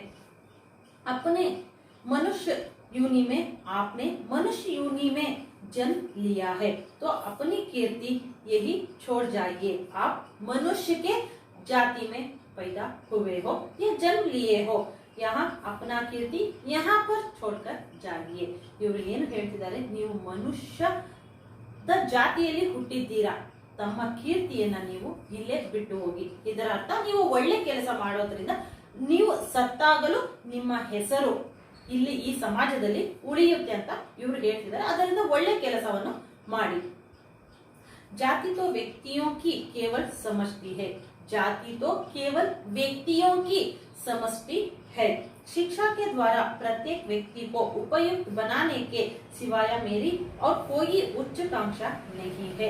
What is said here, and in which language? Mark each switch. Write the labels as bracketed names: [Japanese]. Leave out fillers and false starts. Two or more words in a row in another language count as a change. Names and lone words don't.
[Hindi] अपने मनुष्य योनि में आपने मनुष्य योनि में जन्म लिया है तो अपनी कीर्ति यही छोड़ जाइए। आप मनुष्य के जाति में पैदा हुए हो या जन्म लिए हो, यहाँ अपना कीर्ति यहाँ पर छोड़कर जाइए। [Kannada] ಇವರು ಏನು ಹೇಳ್ತಿದ್ದಾರೆ, ನೀವು ಮನುಷ್ಯದ ಜಾತಿಯಲ್ಲಿ ಹುಟ್ಟಿದ್ದೀರಾ, ತಮ್ಮ ಕೀರ್ತಿಯನ್ನ ನೀವು ಇಲ್ಲೇ ಬಿಟ್ಟು ಹೋಗಿ. ಇದರ ಅರ್ಥ ನೀವು ಒಳ್ಳೆ ಕೆಲಸ ಮಾಡೋದ್ರಿಂದ ನೀವು ಸತ್ತಾಗಲೂ ನಿಮ್ಮ ಹೆಸರು ಇಲ್ಲಿ ಈ ಸಮಾಜದಲ್ಲಿ ಉಳಿಯುತ್ತೆ ಅಂತ ಇವರು ಹೇಳ್ತಿದ್ದಾರೆ. ಅದರಿಂದ ಒಳ್ಳೆ ಕೆಲಸವನ್ನು ಮಾಡಿ. [Hindi] जाति तो व्यक्तियों की केवल समष्टि है, जाति तो केवल व्यक्तियों की समष्टि है। शिक्षा के द्वारा प्रत्येक व्यक्ति को उपयुक्त बनाने के सिवाय मेरी और कोई उच्चाकांक्षा नहीं है।